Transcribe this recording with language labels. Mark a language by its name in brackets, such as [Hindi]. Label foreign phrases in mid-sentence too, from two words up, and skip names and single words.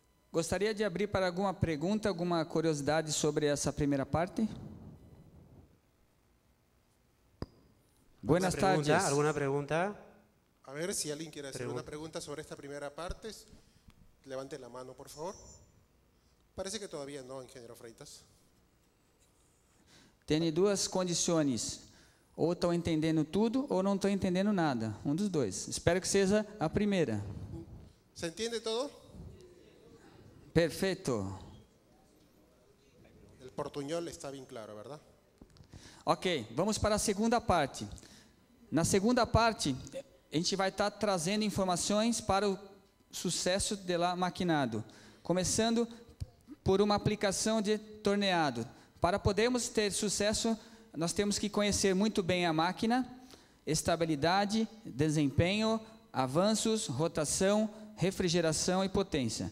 [Portuguese] Gostaria de abrir para alguma pergunta, alguma curiosidade sobre essa primeira parte? [Spanish] Buenas tardes. ¿Alguna pregunta? A ver, si alguien quiere hacer una pregunta sobre esta primera parte, levante la mano, por favor. Parece que todavía no, ingeniero Freitas. [Portuguese] Tem duas condições. Ou estão entendendo tudo, ou não estão entendendo nada. Um dos dois. Espero que seja a primeira. [Spanish] ¿Se entiende todo? [Portuguese] Perfeito. [Spanish] El portuñol está bien claro, ¿verdad? [Portuguese] Ok, vamos para a segunda parte. Na segunda parte, a gente vai estar trazendo informações para o sucesso de lá maquinado. Começando por uma aplicação de torneado. Para podermos ter sucesso, nós temos que conhecer muito bem a máquina, estabilidade, desempenho, avanços, rotação, refrigeração e potência.